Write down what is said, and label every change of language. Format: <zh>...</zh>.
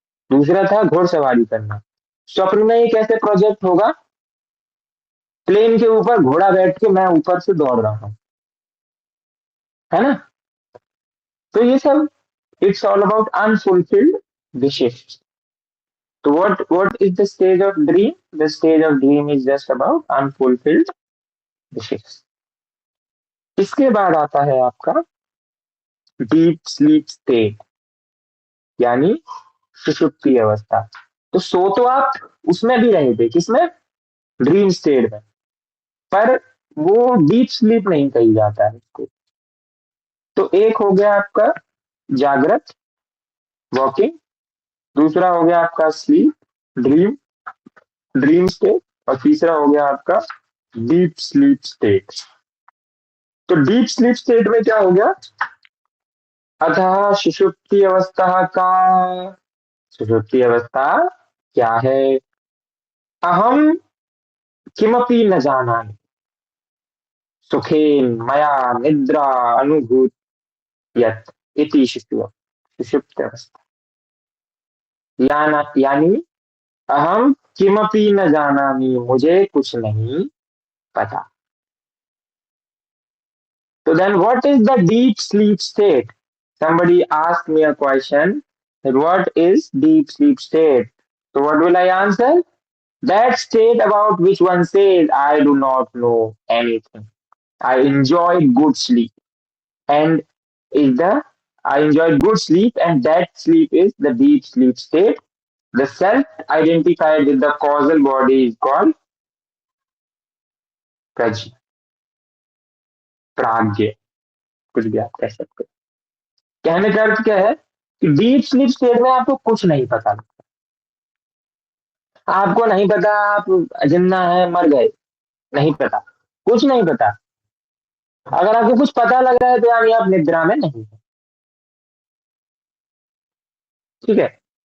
<hi>दूसरा था घोड़सवारी करना। स्वप्न में ये कैसे प्रोजेक्ट होगा? प्लेन के ऊपर घोड़ा बैठ के मैं ऊपर से दौड़ रहा हूं, है ना? तो ये सब</hi> <en>It's all about unfulfilled wishes. तो what is the stage of dream? The stage of dream is just about unfulfilled wishes.</en> <hi>इसके बाद आता है आपका डीप स्लीप स्टेट, यानी सुषुप्ति अवस्था। तो सो तो आप उसमें भी रहे थे, किसमें? ड्रीम स्टेट में, पर वो डीप स्लीप नहीं कही जाता है इसको। तो एक हो गया आपका जागृत वॉकिंग, दूसरा हो गया आपका स्लीप ड्रीम ड्रीम स्टेट, और तीसरा हो गया आपका डीप स्लीप स्टेट। तो डीप स्लीप स्टेट में क्या हो गया? अतः सुषुप्ति अवस्था का, सुषुप्ति अवस्था क्या है?</hi> <sa>अहम किमपि न जानामि सुखेन मया निद्रा अनुभूत यत् इति सुषुप्ति अवस्था।</sa> <hi>यानी</hi> <sa>अहम किमपि न जानामि,</sa> <hi>मुझे कुछ नहीं पता।</hi> <en>So then what is the deep sleep state? Somebody asked me a question that what is deep sleep state? So what will I answer? That state about which one says, I do not know anything. I enjoyed good sleep. And I enjoyed good sleep, and that sleep is the deep sleep state. The self identified with the causal body is called prajna, pragya,</en> <hi>कुछ भी आप कह सकते हैं। कहने का अर्थ क्या है कि डीप स्लीप स्टेट में आपको कुछ नहीं पता लगता, आपको नहीं पता आप जिंदा है मर गए, नहीं पता, कुछ नहीं पता। अगर आपको कुछ पता लग रहा है तो यानी आप निद्रा में नहीं है, ठीक है?</hi>